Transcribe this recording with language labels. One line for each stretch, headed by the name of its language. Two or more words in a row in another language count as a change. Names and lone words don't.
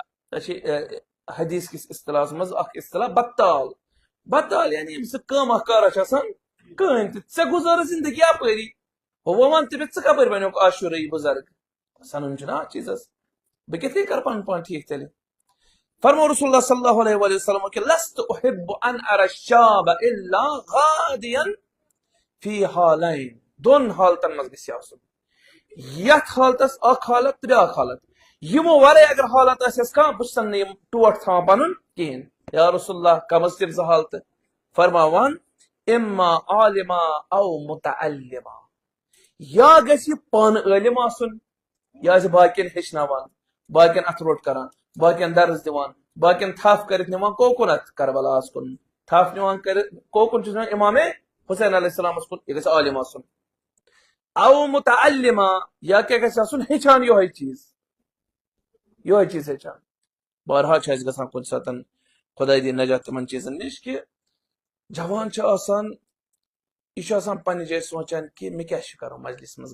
Kashmiri: حدیث کِس اصطلاحس منٛز اکھ اصطلاح بدتال یعنی ییٚمِس نہٕ کٲمہ کارا چھِ آسان کٕہٕنۍ تہِ ژےٚ گُزٲرٕتھ زندگی اپٲری وۄنۍ وَن تہِ مےٚ ژٕ کپٲرۍ بنیوکھ عاشورہ بُزرگ سنُن چھُنہ اتھ چیٖزس بہٕ کِتھ کٔنۍ کرٕ پنُن پان ٹھیٖک تیٚلہِ فرمو
Arabic: رسول اللہ صلی اللہ علیہ وسلم
Kashmiri: کہ
Arabic: لست احب ان ارى الشاب الا غاديا فی حالین
Kashmiri: دۄن حالتن منٛز گژھِ آسُن یتھ حالتس اکھ حالت تہٕ بیاکھ حالت یِمو ورٲے اگر حالت آسٮ۪س کانٛہہ بہٕ چھُسن نہٕ یِم ٹوٹھ تھاوان پنُن کِہیٖنۍ یا رسول اللہ کم از کم 2 حالتہٕ فرماوان
Arabic: اما عالما او متعلما
Kashmiri: یا گژھِ یہِ پانہٕ عٲلِم آسُن یا آسہِ باقین ہیٚچھناوان باقین اتھٕ روٹ کران باقین درس دِوان باقین تھپھ کٔرِتھ نِوان کوکُنتھ کربلاہس کُن تھپھ نِوان کٔرِتھ کوکُن چھُس نِوان امامے حسین علیہ السلامس کُن یہِ گژھِ عالِم آسُن
Arabic: او متعلما
Kashmiri: یا کیٛاہ گژھِ آسُن ہیٚچھان یِہوٚے چیٖز ہیٚچھان بہرحال چھُ اَسہِ گژھان کُنہِ ساتہٕ خۄداے دِیِن نجات تِمن چیٖزن نِش کہِ جوان چھُ آسان یہِ چھُ آسان پننہِ جایہِ سونٛچان کہِ مےٚ کیٛاہ چھُ کرُن مجلس منٛز